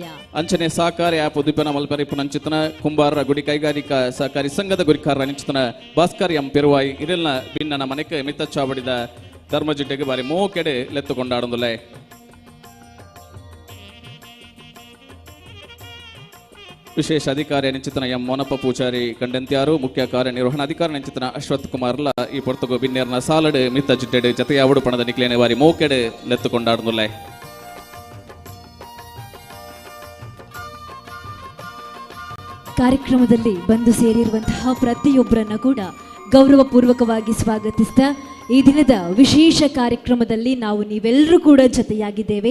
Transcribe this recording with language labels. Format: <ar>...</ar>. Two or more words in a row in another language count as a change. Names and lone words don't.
<tcy>ಅಂಚನೆ ಸಹಕಾರಿ ಆಪ್ ಉದಿಪನ ಮಲ್ಪರಿ ಪುನಂಚಿತನ ಕುಂಬಾರ ಗುಡಿ ಕೈಗಾರಿಕಾ ಸಹಕಾರಿ ಸಂಘದ ಗುರಿಕಾರ ನಿಂಚಿತನ ಭಾಸ್ಕರ್ ಎಂ ಪೆರುವಾಯಿ ಇರಲ್ನ ಭಿನ್ನನ ಮನೆಗೆ ಮಿತ್ತ ಚಾವಡಿದ ಧರ್ಮಜಿಡ್ಡೆಗೆ ಬಾರಿ ಮೋಕೆಡೆ ಲೆತ್ತು ಕೊಂಡಾಡೊಂದುಲ್ಲೆ ವಿಶೇಷ ಅಧಿಕಾರಿ ನಿಂಚಿತನ ಎಂ ಮೋನಪ್ಪ ಪೂಜಾರಿ ಕಂಡೆಂತ್ಯಾರು ಮುಖ್ಯ ಕಾರ್ಯನಿರ್ವಹಣಾಧಿಕಾರಿ ನಿಂಚಿತನ ಅಶ್ವಥ್ ಕುಮಾರ್ಲ ಈ ಪೊರ್ತಗು ಬಿನ್ನೇರ್ನ ಸಾಲಡ್ ಮಿತ್ತ ಜಿಡ್ಡೆಡೆ ಜತೆಯಾವಡು ಪಣದ ನಿಕ್ಲೇನೆ ಬಾರಿ ಮೋಕೆಡೆ ಲೆತ್ತು ಕೊಂಡಾಡೊಂದುಲ್ಲೆ</tcy> <kn>ಕಾರ್ಯಕ್ರಮದಲ್ಲಿ ಬಂದು ಸೇರಿರುವಂತಹ ಪ್ರತಿಯೊಬ್ಬರನ್ನ ಕೂಡ ಗೌರವಪೂರ್ವಕವಾಗಿ ಸ್ವಾಗತಿಸ್ತಾ ಈ ದಿನದ ವಿಶೇಷ ಕಾರ್ಯಕ್ರಮದಲ್ಲಿ ನಾವು ನೀವೆಲ್ಲರೂ ಕೂಡ ಜೊತೆಯಾಗಿದ್ದೇವೆ.</kn>